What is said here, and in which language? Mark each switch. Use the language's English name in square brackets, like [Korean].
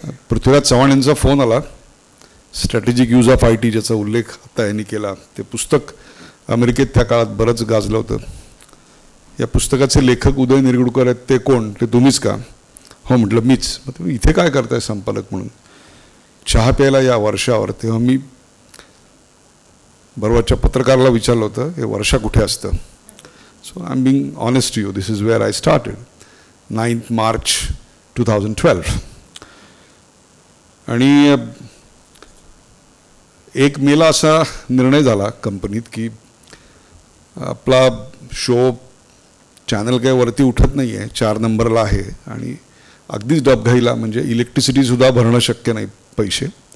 [Marathi] पृथ्वीराज चव्हाण यांचा फोन आला. Strategic use of IT ज्याचा उल्लेख आता यांनी केला, ते पुस्तक अमेरिकेत त्या काळात बरंच गाजलं होतं. या पुस्तकाचे लेखक उदय निरगुडकर आहेत. ते कोण? ते तुम्हीच का? हो म्हटलं मीच. मग तुम्ही इथे काय करताय संपादक म्हणून? चहा प्यायला या वर्षावर. तेव्हा मी बरोबरच्या पत्रकाराला विचारलं होतं हे वर्षा कुठे असतं. [English] So I am being honest to you, this is where I started. 9th March 2012. [Marathi] आणि 1 मेला असा निर्णय झाला कंपनीत की आपला शो चॅनल काही वरती उठत नाही आहे, 4 नंबरला आहे आणि अगदीच डबघाईला, म्हणजे इलेक्ट्रिसिटीसुद्धा भरणं शक्य नाही पैसे.